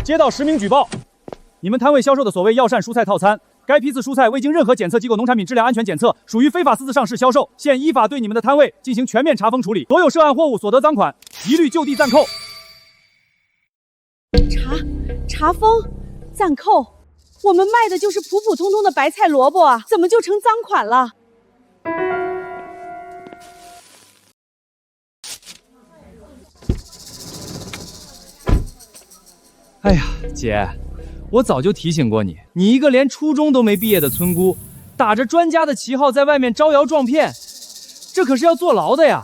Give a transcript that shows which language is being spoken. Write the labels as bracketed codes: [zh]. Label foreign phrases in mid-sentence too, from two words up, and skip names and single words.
[zh] 接到實名舉報，你們攤位銷售的所謂藥膳蔬菜套餐，該批次蔬菜未經任何檢測機構農產品質量安全檢測，屬於非法私自上市銷售。現依法對你們的攤位進行全面查封處理，所有涉案貨物所得贓款一律就地暫扣。查封，暫扣。我們賣的就是普普通通的白菜蘿蔔啊，怎麼就成贓款了？哎呀，姐，我早就提醒过你，你一个连初中都没毕业的村姑，打着专家的旗号在外面招摇撞骗，这可是要坐牢的呀！